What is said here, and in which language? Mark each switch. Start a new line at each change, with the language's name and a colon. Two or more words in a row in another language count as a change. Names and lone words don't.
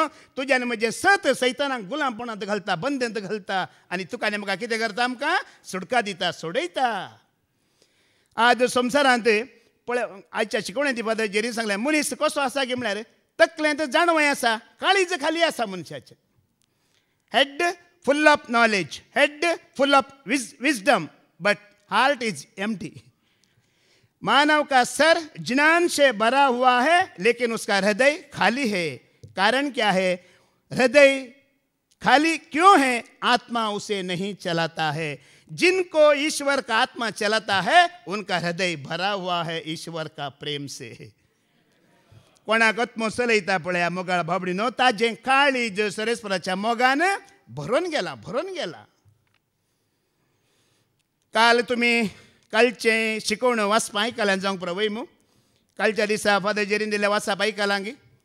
Konkani: तुज्या आनी म्हजें सत सैतानाक गुलामपणांत घालता, बंदेंत घालता आनी तुका आनी म्हाका कितें करता? आमकां सुटका दिता, सोडयता. आज संवसारांत पळय, आयच्या शिकवण्याची पद्दत जेरी सांगलें मनीस कसो आसा गे म्हळ्यार तकलेंत जाणवय आसा, काळीज खाली आसा मनशाचें.
English: head full of knowledge, head full of wisdom, but heart is empty.
Hindi: मानव का सर ज्ञान से भरा हुआ है लेकिन उसका हृदय खाली है. कारण क्या है? हृदय खाली क्यों है? आत्मा उसे नहीं चलाता है. जिनको ईश्वर का आत्मा चलाता है उनका हृदय भरा हुआ है ईश्वर का प्रेम से.
Konkani: कोणाक आत्मो चलयता पळया मोगाळ भाबडीनो, ताजें काळीज सरेस्पराच्या मोगान भरून गेला. काल तुमी कालचें शिकवण वाचपा आयकलां जावंक पुरो वय मू. कालच्या दिसा फादर जेरीन दिल्लें वाचप आयकलां गी?